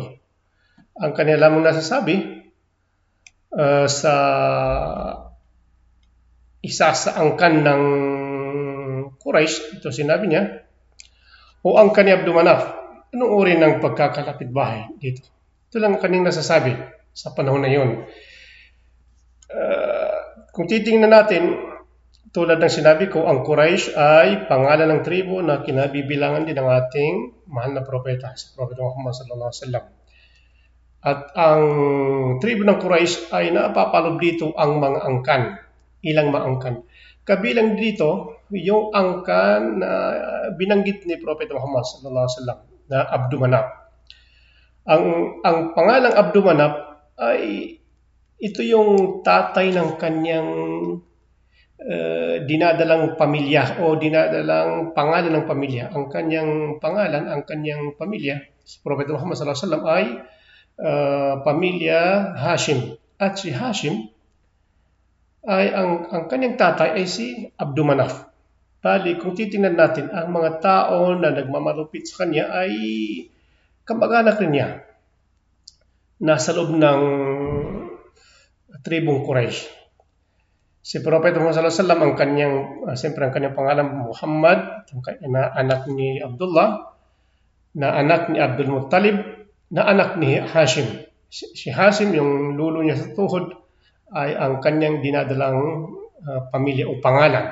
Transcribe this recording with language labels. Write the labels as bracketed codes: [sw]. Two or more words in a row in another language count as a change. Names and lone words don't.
[tl] Ang kanya lamang nasasabi sa isa sa angkan ng Quraysh, ito sinabi niya, o angkan ni Abdul Manaf, anong uri ng pagkakalapit bahay dito? Ito lang ang kanyang nasasabi sa panahon na yun. Kung titingnan natin, tulad ng sinabi ko, ang Quraysh ay pangalan ng tribo na kinabibilangan din ng ating mahal na propeta, si Propeta Muhammad [ar] صلى الله عليه وسلم. [tl] At ang tribo ng Quraysh ay napapalob dito ang mga angkan, ilang mga angkan. Kabilang dito yung angkan na binanggit ni Propeta Muhammad [ar] صلى الله عليه وسلم [tl] na Abdul Manaf. Ang pangalang Abdul Manaf ay ito yung tatay ng kanyang dinadalang pamilya o dinadalang pangalan ng pamilya. Ang kanyang pangalan, ang kanyang pamilya, si Propeta Muhammad [ar] صلى الله عليه وسلم [tl] ay pamilya Hashim. At si Hashim ay ang kanyang tatay ay si Abdul Manaf. Bali, kung titingnan natin, ang mga tao na nagmamalupit sa kanya ay kamag-anak rin niya. Nasa loob ng tribong Quraysh. Si Propeta Muhammad [ar] صلى الله عليه وسلم, [tl] siyempre ang kanyang pangalan Muhammad, na anak ni Abdullah, na anak ni Abdul Muttalib, na anak ni Hashim. Si Hashim, yung lulo niya sa tuhod, ay ang kanyang dinadalang pamilya o pangalan.